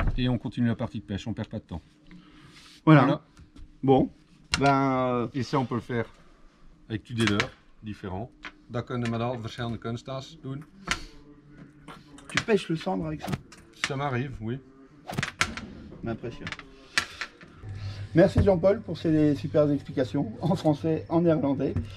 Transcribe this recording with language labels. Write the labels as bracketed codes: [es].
[fr] Et on continue la partie de pêche, on perd pas de temps. Voilà. Bon. Et ça, on peut le faire avec tout des leurres différents. [nl] Dat kunnen we met al verschillende kunsttas doen. [fr] Tu pêches le cendre avec ça? Ça m'arrive, oui. M'impressionne. Merci Jean-Paul pour ces super explications en français, en néerlandais.